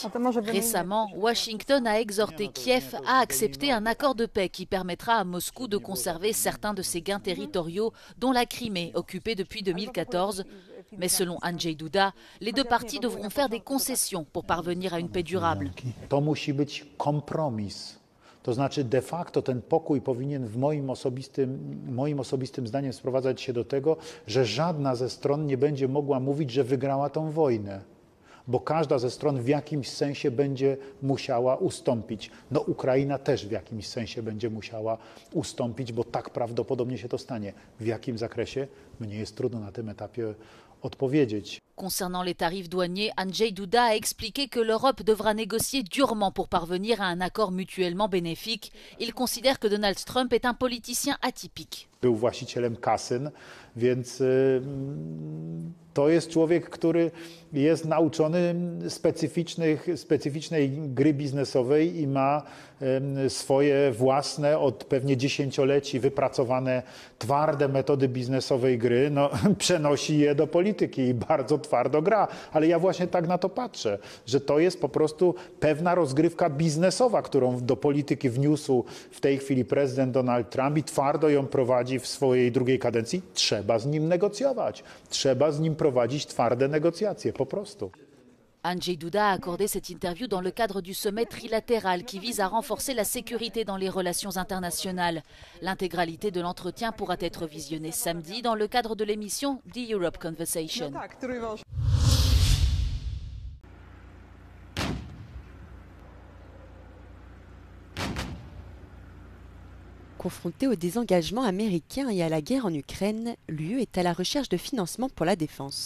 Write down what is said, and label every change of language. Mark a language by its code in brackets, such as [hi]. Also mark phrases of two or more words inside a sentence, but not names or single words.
[fr] Récemment, Washington a exhorté Kiev à accepter un accord de paix qui permettra à Moscou de conserver certains de ses gains territoriaux, dont la Crimée, occupée depuis 2014. Mais selon Andrzej Duda, les deux parties devront faire des concessions pour parvenir à une paix durable. [pl] To znaczy [la] de facto [pl] ten pokój powinien w moim osobistym zdaniem sprowadzać się do tego, że żadna ze stron nie będzie mogła mówić, że wygrała tą wojnę, bo każda ze stron w jakimś sensie będzie musiała ustąpić. No Ukraina też w jakimś sensie będzie musiała ustąpić, bo tak prawdopodobnie się to stanie. W jakim zakresie? Mnie jest trudno na tym etapie odpowiedzieć. [fr] Concernant les tarifs douaniers, Andrzej Duda a expliqué que l'Europe devra négocier durement pour parvenir à un accord mutuellement bénéfique. Il considère que Donald Trump est un politicien atypique. [pl] Był właścicielem kasyn, więc to jest człowiek, który jest nauczony specyficznej gry biznesowej i ma swoje własne, od pewnie dziesięcioleci wypracowane twarde metody biznesowej gry, no, przenosi je do polityki i bardzo twardo gra. Ale ja właśnie tak na to patrzę, że to jest po prostu pewna rozgrywka biznesowa, którą do polityki wniósł w tej chwili prezydent Donald Trump i twardo ją prowadzi w swojej drugiej kadencji. Trzeba z nim negocjować, trzeba z nim prowadzić twarde negocjacje, po prostu. [fr] Andrzej Duda a accordé cette interview dans le cadre du sommet trilatéral qui vise à renforcer la sécurité dans les relations internationales. L'intégralité de l'entretien pourra être visionnée samedi dans le cadre de l'émission The Europe Conversation. Confrontée au désengagement américain et à la guerre en Ukraine, l'UE est à la recherche de financement pour la défense.